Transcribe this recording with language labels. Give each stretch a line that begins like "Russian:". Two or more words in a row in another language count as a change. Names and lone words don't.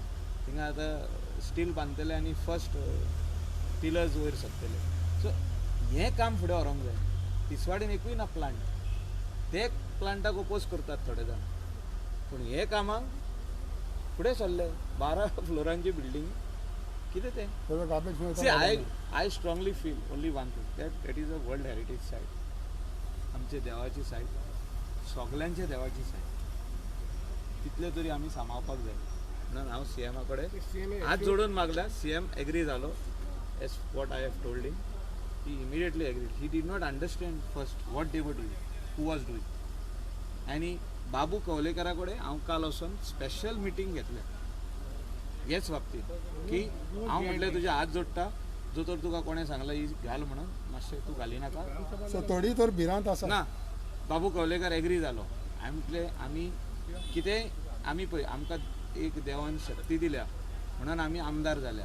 Konkani: थिंगा आतां स्टील बांदतले आनी
English: first pillars
Konkani: वयर सकतले. सो हें काम फुडें व्हरोंक जाय. तिसवाडीन एकूय ना प्लांट. ते प्लांटाक ओपोज करतात थोडे जाण, पूण हे कामाक फुडें सरले. 12 फ्लोरांची बिल्डींग कितें तें
English: त्याचा garbage bin See, I strongly feel only one thing that is a World Heritage Site.
Konkani: आमचे देवाची सायट, सगळ्यांचे देवाची सायट. तितले तरी आमी सांबाळपाक जाय. म्हणून हांव CM कडेन हात जोडून मागला. CM एग्री जालो.
English: as what I have told him. He immediately agreed. He did not understand first what they were doing, who was doing.
Konkani: आणि बाबू कवलेकरा कडेन हांव काल वचून
English: special meeting
Konkani: घेतलें हेच बाबतींत की हांव म्हटलें तुजे हात जोडटा जो तर तुका कोणें सांगला ही घाल म्हणून मातशें तूं घाली नाका. So थोडी तर भिरांत आसा. ना बाबू कवलेकर एग्री जालो. हांवें म्हटलें आमी कितें आमी पळय आमकां एक देवान शक्ती दिल्या म्हणून आमी आमदार जाल्या.